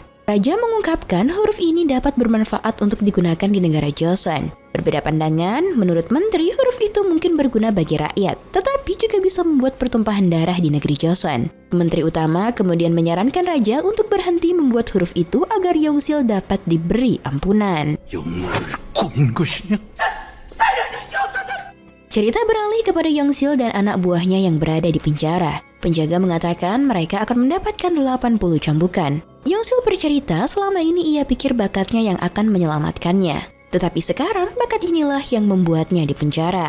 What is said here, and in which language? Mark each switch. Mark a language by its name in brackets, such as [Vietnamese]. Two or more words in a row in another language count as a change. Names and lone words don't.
[Indonesian] Raja mengungkapkan huruf ini dapat bermanfaat untuk digunakan di negara Joseon. Berbeda pandangan, menurut menteri huruf itu mungkin berguna bagi rakyat, tetapi juga bisa membuat pertumpahan darah di negeri Joseon. Menteri utama kemudian menyarankan raja untuk berhenti membuat huruf itu agar Yongsil dapat diberi ampunan. [Korean] 영나를 꾸민 것이냐? [Indonesian] Cerita beralih kepada Yongsil dan anak buahnya yang berada di penjara. Penjaga mengatakan mereka akan mendapatkan 80 cambukan. Yongsil bercerita selama ini ia pikir bakatnya yang akan menyelamatkannya. Tetapi sekarang bakat inilah yang membuatnya di penjara.